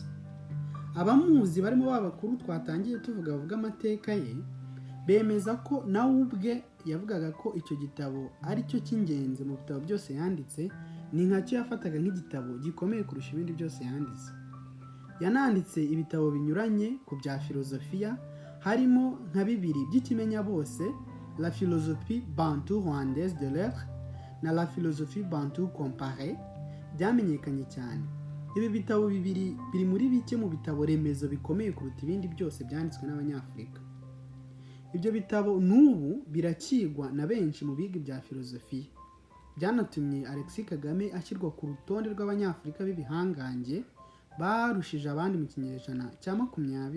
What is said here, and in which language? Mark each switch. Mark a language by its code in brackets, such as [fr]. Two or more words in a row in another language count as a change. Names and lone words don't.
[rw] Abamuzi barimo babakuru twatangiye bavuga amateka ye bemeza ko nawe ubwe yavugaga ko icyo gitabo ari cyo cy'ingenzi mu bitabo byose yanditse, ni nkacyo yafataga nk'igitabo gikomeye kurusha ibindi byose yanditse. Yananditse ibitabo binyuranye ku bya filozofiya, harimo nka 2 by'ikimenya bose, La philosophie bantu rwandaise de l'être na La philosophie bantu comparée, byamenyekanye cyane. Ibi bitabo 2 biri muri bike mu bitabo remezo bikomeye kuruta ibindi byose byanditswe n'Abanyafurika. Ibyo bitabo n'ubu birakigwa na benshi mu biga bya filozofiya. Byanatumye Alexis Kagame ashyirwa ku rutonde rw'Abanyafurika b'ibihangange barushije abandi mu kinyejana cya 20.